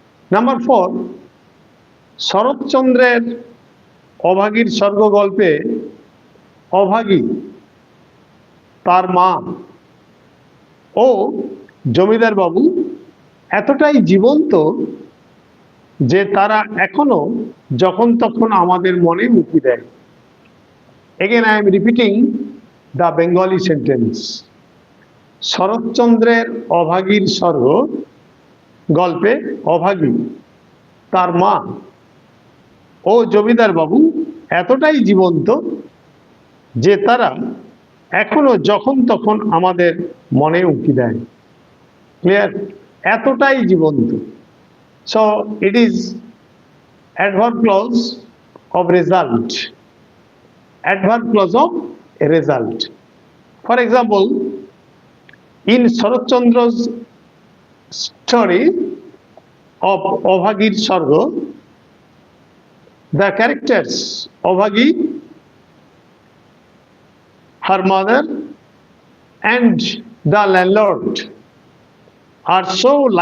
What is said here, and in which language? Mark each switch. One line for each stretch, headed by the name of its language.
Bangla: Number 4, শরৎচন্দ্রের অভাগীর স্বর্গ গল্পে অভাগী, তার মা ও জমিদার বাবু এতটাই জীবন্ত যে তারা এখনো যখন তখন আমাদের মনে উঁকি দেয়।
English: Again, I am repeating the Bengali sentence.
Bangla: শরৎচন্দ্রের অভাগীর স্বর্গ গল্পে অভাগী, তার মা ও জমিদার বাবু এতটাই জীবন্ত যে তারা এখনো যখন তখন আমাদের মনে উঁকি দেয়। ক্লিয়ার? এতটাই জীবন্ত।
English: So it is adverb clause of result. Adverb clause of result. For example, in Sharatchandra's story of Obhagir Sargo, the characters Obhagi, her mother, and the landlord are so